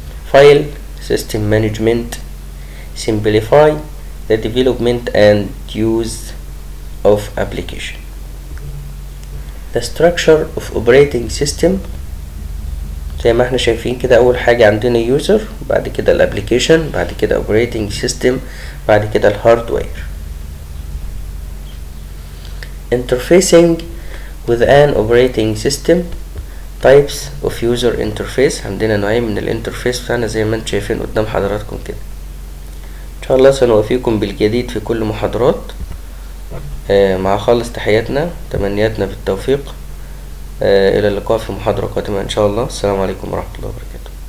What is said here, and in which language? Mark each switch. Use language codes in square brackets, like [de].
[en] File system management, simplify the development and use of application. The structure of operating system [ar] زي ما احنا شايفين كده. اول حاجة عندنا user، بعد كده الابليكيشن، بعد كده operating system، بعد كده الهاردوير. [en] Interfacing with an operating system. Types of user interface. [ar] عندنا نوعين من الانترفيس بتاعنا زي ما انتم شايفين قدام حضراتكم كده. ان شاء الله سنوافيكم بالجديد في كل محاضرات. مع خالص تحياتنا، تمنياتنا بالتوفيق. إلى اللقاء في محاضرة قادمة إن شاء الله. السلام عليكم ورحمة الله وبركاته.